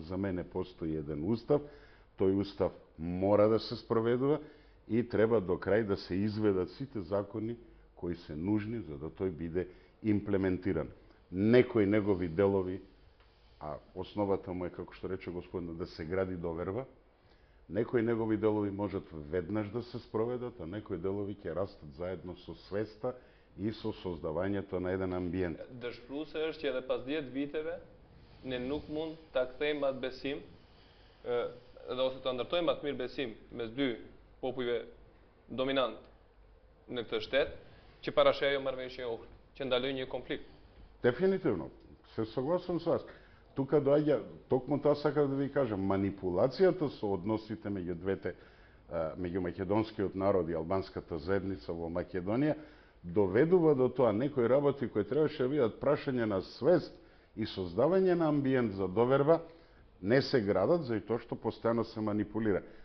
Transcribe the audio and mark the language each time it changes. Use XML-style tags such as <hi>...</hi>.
<mk>За мене постои еден устав, тој устав мора да се спроведува и треба до крај да се изведат сите закони кои се нужни за да тој биде имплементиран. Некои негови делови, а основата му е, како што рече господин, да се гради доверба, некои негови делови можат веднаш да се спроведат, а некои делови ќе растат заедно со свеста и со создавањето на еден амбиент.</mk> <sq>Dëshpruese është që edhe pas 10 viteve ne nuk mund ta kthejmë atë besim, edhe ose ta ndërtojmë atë mirë besim mes dy popujve dominant në këtë shtet, që parash ajo marrëveshje e Ohrit, që ndaloi një konflikt.</sq> <mk>Дефинитивно, се согласувам со вас. Тука доаѓа, токму тоа сакав да ви кажам, манипулацијата со односите меѓу двете, меѓу македонскиот народ и албанската заедница во Македонија, доведува до тоа некои работи кои требаше да бидат прашање на свест и создавање на амбиент за доверба, не се градат за и тоа што постојано се манипулира.</mk>